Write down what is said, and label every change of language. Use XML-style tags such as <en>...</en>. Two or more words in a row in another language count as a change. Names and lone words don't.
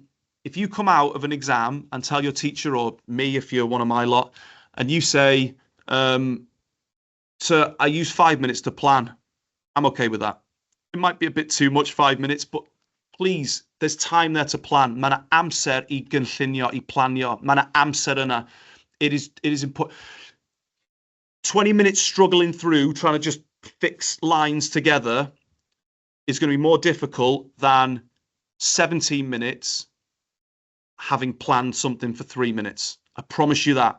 <en>If you come out of an exam and tell your teacher, or me if you're one of my lot, and you say, so I use 5 minutes to plan, I'm okay with that. It might be a bit too much, 5 minutes, but please, there's time there to plan.</en> <cy>Mae 'na amser I gynllunio, I planio. Mae 'na amser yna.</cy> <en>It is important. 20 minutes struggling through, trying to just fix lines together is going to be more difficult than 17 minutes having planned something for 3 minutes. I promise you that.</en>